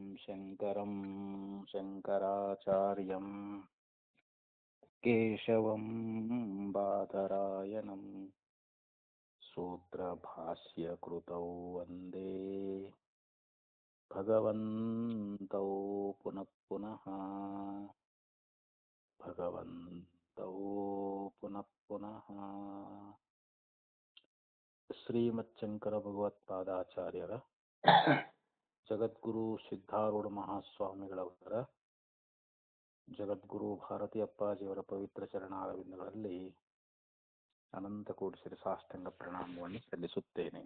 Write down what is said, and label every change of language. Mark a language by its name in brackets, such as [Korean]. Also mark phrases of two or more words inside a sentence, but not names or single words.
[Sanskrit] शङ्करं शङ्कराचार्यं केशवं बादरायणं सूत्रभाष्यकृतौ वन्दे भगवन्तौ पुनः पुनः [Kannada] ಶ್ರೀಮಚ್ಶಂಕರ ಭಗವತ್ಪಾದಾಚಾರ್ಯರ ಜಗದ್ಗುರು ಸಿದ್ಧಾರೂಢ ಮಹಾಸ್ವಾಮಿಗಳವರ ಜಗದ್ಗುರು ಭಾರತೀ ಅಪ್ಪಾಜಿಯವರ ಪವಿತ್ರ ಚರಣಾರವಿಂದಗಳಲ್ಲಿ ಅನಂತ ಕೋಟಿ ಶ್ರೀ ಸಾಷ್ಟಾಂಗ ಪ್ರಣಾಮವನ್ನು ಸಲ್ಲಿಸುತ್ತೇನೆ.